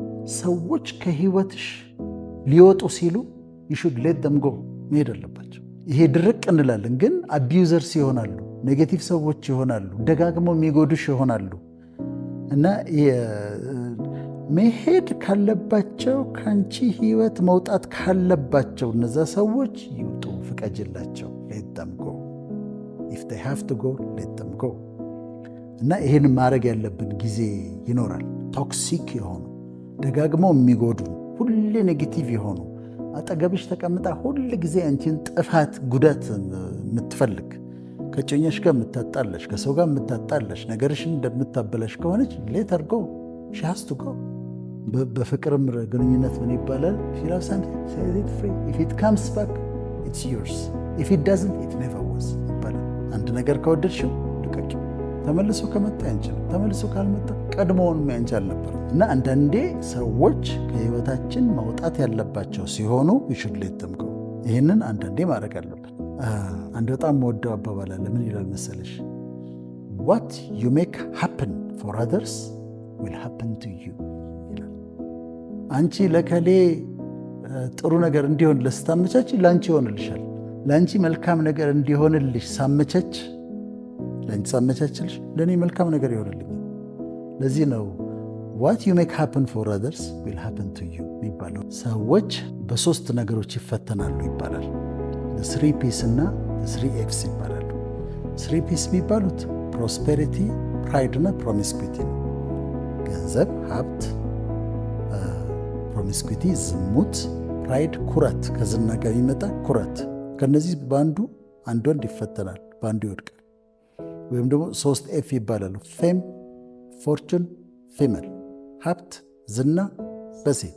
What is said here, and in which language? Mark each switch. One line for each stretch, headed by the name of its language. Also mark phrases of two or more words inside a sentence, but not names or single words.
Amharic: ሰዎች ከህይወትሽ ሊወጡ ሲሉ
English: you should let them go
Amharic: መሄድ አለባቸው። ይሄ ድርቅ እንላለን፣ ግን አቢዩዘርስ ይሆናሉ፣ ኔጌቲቭ ሰዎች ይሆናሉ፣ ደጋግመው የሚጎዱሽ ይሆናሉ እና መሄድ ካለባቸው ከአንቺ ህይወት መውጣት ካለባቸው እነዛ ሰዎች ይውጡ፣ ፍቀጅላቸው።
English: let them go if they have to go let them go
Amharic: እና ይሄን ማድረግ ያለብን ጊዜ ይኖራል። ቶክሲክ የሆኑ ደጋግመው የሚጎዱ ሁሌ ኔጌቲቭ የሆኑ አጠገብሽ ተቀምጣ ሁል ጊዜ አንቺን ጥፋት ጉዳት የምትፈልግ ከጮኛሽ ጋር የምታጣለሽ ከሰው ጋር የምታጣለሽ ነገርሽን እንደምታበላሽ ከሆነች
English: let her go she has to go።
Amharic: በፍቅርም ግንኙነት ምን ይባላል?
English: if you love something set it free if it comes back it's yours if it doesn't it never was
Amharic: ይባላል። አንድ ነገር ከወደድሽው ልቀቂው። ተመልሶ ከመጣ ያንቺ ነው፣ ተመልሶ ካልመጣ ቀድሞውንም ያንቺ አልነበረም። እና አንዳንዴ ሰዎች ከህይወታችን መውጣት ያለባቸው ሲሆኑ
English: we should let them go።
Amharic: ይህንን አንዳንዴ ማድረግ አለብን። አንድ በጣም ወደው አባባል አለ። ምን ይላል መሰለሽ?
English: what you make happen for others will happen to you
Amharic: ይላል። አንቺ ለከሌ ጥሩ ነገር እንዲሆን ለስታመቻች ለአንቺ ይሆንልሻል። ለአንቺ መልካም ነገር እንዲሆንልሽ ሳመቻች ለአንቺ ሳመቻችልሽ ለእኔ መልካም ነገር ይሆንልኝ። ለዚህ ነው
English: what you make happen for others will happen to you
Amharic: የሚባለው። ሰዎች በሶስት ነገሮች ይፈተናሉ ይባላል።
English: the 3 P's
Amharic: እና
English: the 3 F's
Amharic: ይባላሉ። 3 P's የሚባሉት
English: prosperity, pride
Amharic: እና ፕሮሚስኩዊቲ ነው። ገንዘብ፣ ሀብት፣ ፕሮሚስኩዊቲ ዝሙት፣ ፕራይድ ኩራት፣ ከዝና ጋር የሚመጣ ኩራት። ከነዚህ በአንዱ አንድ ወንድ ይፈተናል፣ በአንዱ ይወድቃል። ወይም ደግሞ 3 ኤፍ ይባላሉ።
English: fame, fortune, female።
Amharic: ሀብት፣ ዝና በሴት